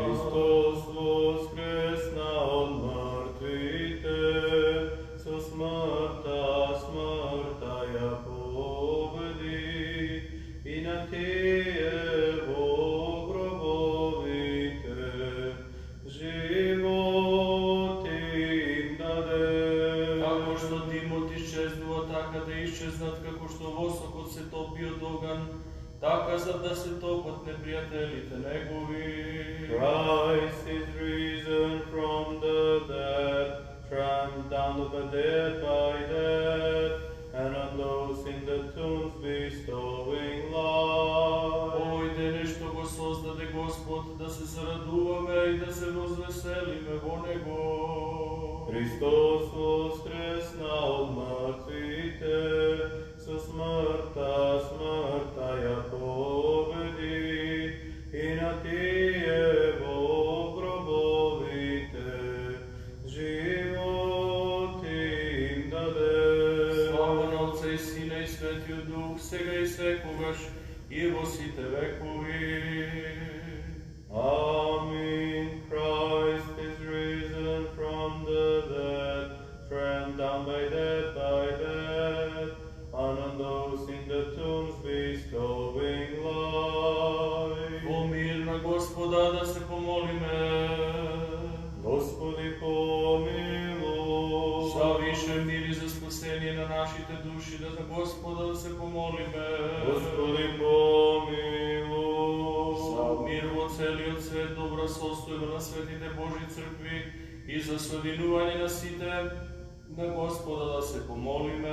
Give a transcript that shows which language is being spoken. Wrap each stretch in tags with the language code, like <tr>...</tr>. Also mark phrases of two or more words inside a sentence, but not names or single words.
<mk>Христос воскресна од мртвите, со смртта ја победи, и на тие во гробовите живот им даде. Како што димот исчезнува, така да исчезнат, како што восокот се топи од оган, така за да се топат непријателите негови.</mk> <en>Christ is risen from the dead, trampled down the dead by death, and on those in the tombs bestowing life.</en> <mk>Овој ден што го создаде Господ, да се зарадуваме и да се возвеселиме во Него. Христос воскресна од мртвите, со смртта ја победи, и на тие во гробовите живот им даде. Слава на Отца и Сина и Светиот Дух, сега и секогаш и во сите векови.</mk> <en>Amen. Christ is risen from the dead, trampled down by death, and on those in the tombs bestowing life.</en> <mk>Во мир на Господа да се помолиме.</mk> <cu>Господи, помилуй.</cu> <mk>За више мир и за спасение на нашите души, да за Господа да се помолиме.</mk> <cu>Господи, помилуй.</cu> <mk>За мир во целиот свет, добра состојба на светите Божи цркви и за соединување на сите, на Господа да се помолиме.</mk>